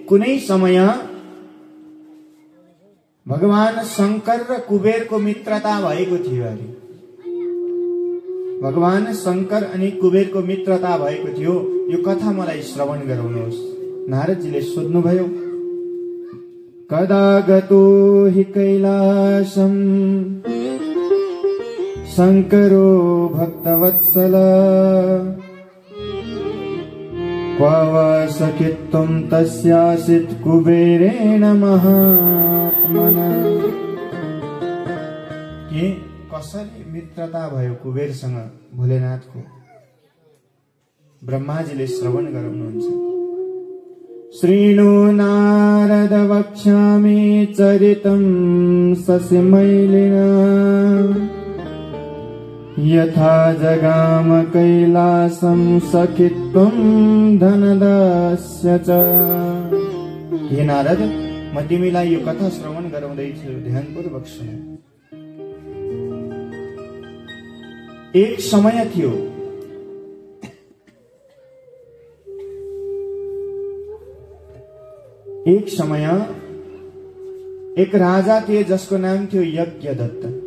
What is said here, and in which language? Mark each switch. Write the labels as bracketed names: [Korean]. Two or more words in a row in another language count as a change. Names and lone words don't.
[Nepali] कुनै समय भगवान शंकर र कुबेरको मित्रता भएको थियो अरे। भगवान शंकर अनि कुबेरको मित्रता भएको थियो। यो कथा मलाई श्रवण गराउनुहोस्। नारदजीले सोध्नुभयो, [Sanskrit] कदा गतो हि कैलासम शंकरो भक्तवत्सल क्व वा सखित्वं तस्यासित् कुबेरेण महात्मना। [Nepali] के कसरी मित्रता भयो कुबेरसँग भोलेनाथको? ब्रह्माजीले श्रवण गराउनुहुन्छ। [Sanskrit] श्रीणु नारद वक्ष्यामि चरितं ससिमैलिना यथा जगाम कैलासं सखित्वं धनदास्य च। [Nepali] हे नारद, म तिमीलाई यो कथा श्रवण गराउँदैछु, ध्यानपूर्वक सुन। एक समय थियो, एक राजा थिए जसको नाम थियो यज्ञदत्त।